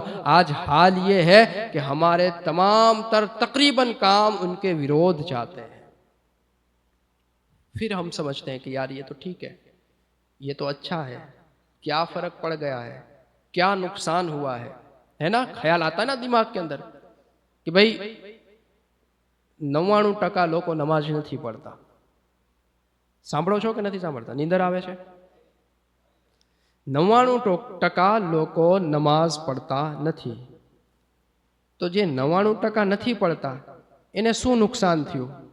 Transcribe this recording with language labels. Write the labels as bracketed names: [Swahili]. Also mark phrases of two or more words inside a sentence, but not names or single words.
[Urdu] آج حال یہ ہے کہ ہمارے تمام تر تقریباً کام ان کے ورودھ جاتے ہیں. پھر ہم سمجھتے ہیں کہ یار یہ تو ٹھیک ہے، یہ تو اچھا ہے، کیا فرق پڑ گیا ہے، کیا نقصان ہوا ہے نا؟ خیال آتا ہے نا دماغ کے اندر کہ بھئی 99% [Gujarati] લોકો નમાજ નથી પઢતા. સાંભળો છો કે નથી સાંભળતા? નીંદર આવે છે? 99% લોકો નમાજ પઢતા નથી. તો જે 99% નથી પઢતા એને શું નુકસાન થયું?